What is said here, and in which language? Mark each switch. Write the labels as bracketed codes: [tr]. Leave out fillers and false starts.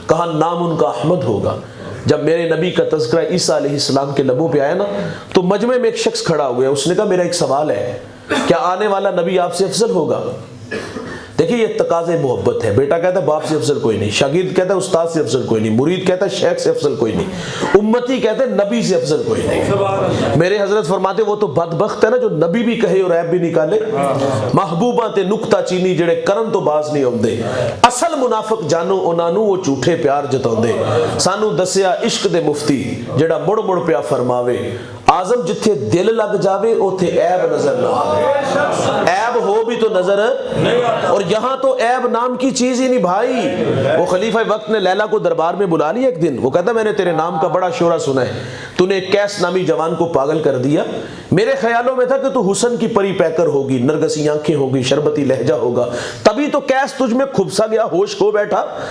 [ur] کہا نام ان کا احمد ہوگا. جب میرے نبی کا تذکرہ عیسیٰ علیہ السلام کے لبوں پہ آیا نا تو مجمع میں ایک شخص کھڑا ہو گیا. اس نے کہا میرا ایک سوال ہے, کیا آنے والا نبی آپ سے افضل ہوگا؟ دیکھیے یہ تقاضے محبت ہے. بیٹا کہتا ہے باپ سے افضل کوئی نہیں, شاگرد کہتا ہے استاد سے افضل کوئی نہیں, مرید کہتا ہے شیخ سے افضل کوئی نہیں, امتی کہتے ہیں نبی سے افضل کوئی نہیں. میرے حضرت فرماتے وہ تو بدبخت ہے نا جو نبی بھی کہے اور عیب بھی نکالے. [pa] محبوباں تے نکتہ چینی جڑے کرن تو باز نہیں ہوندے, اصل منافق جانو انہاں نوں وہ جھوٹے پیار جتاؤندے. سانو دسیا عشق دے مفتی جڑا مڑ مڑ پیا فرماوے, آزم جتھے دل لگ جاوے اوتھے عیب نظر نہ آوے. [ur] عیب ہو بھی تو نظر, اور یہاں تو عیب نام کی چیز ہی نہیں بھائی. وہ خلیفہ وقت نے لیلا کو دربار میں بلا لیا ایک دن. وہ کہتا میں نے تیرے نام کا بڑا شورا سنا ہے, تو نے ایک کیس نامی جوان کو پاگل کر دیا. میرے خیالوں میں تھا کہ تو حسن کی پری پیکر ہوگی, نرگسی آنکھیں ہوگی, شربتی لہجہ ہوگا, تبھی تو کیس تجھ میں کھبسا گیا, ہوش کھو بیٹھا.